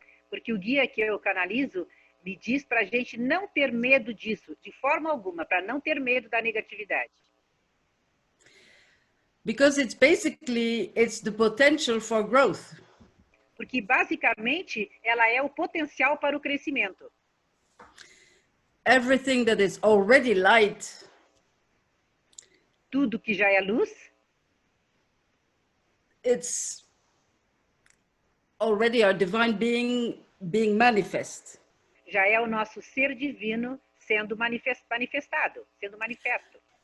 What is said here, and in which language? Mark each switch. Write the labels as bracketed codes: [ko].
[pt] Porque o guia que eu canalizo me diz para a gente não ter medo disso, de forma alguma, para não ter medo da negatividade. [en] Because it's the potential for growth. [pt] Porque basicamente ela é o potencial para o crescimento. [en] Everything that is already light, [pt] tudo que já é luz, [en] it's already our divine being manifest. [pt] Já é o nosso ser divino sendo manifestado, sendo manifesto.